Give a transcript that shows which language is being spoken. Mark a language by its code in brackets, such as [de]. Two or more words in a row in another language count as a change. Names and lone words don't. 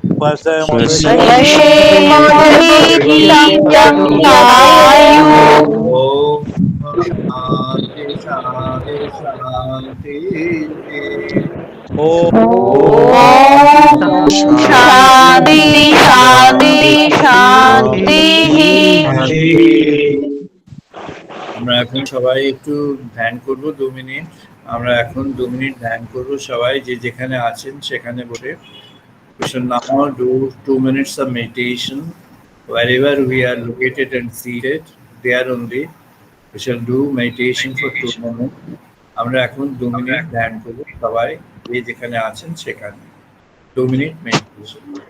[sa] वशेमोहितं यत्तायुः। ओम शांति शांति शांति। ॐ शान्ति शान्ति शान्तिः। [bn] আমরা এখন সবাই একটু ধ্যান করব 2 মিনিট। আমরা এখন 2 মিনিট ধ্যান করব সবাই যে যেখানে আছেন সেখানে বসে। [en] We shall now do 2 minutes of meditation wherever we are located and seated. There only we shall do meditation for 2 minutes. [bn] আমরা এখন 2 মিনিট ধ্যান করব সবাই যে যেখানে আছেন সেখানে। 2 মিনিট মেডিটেশন।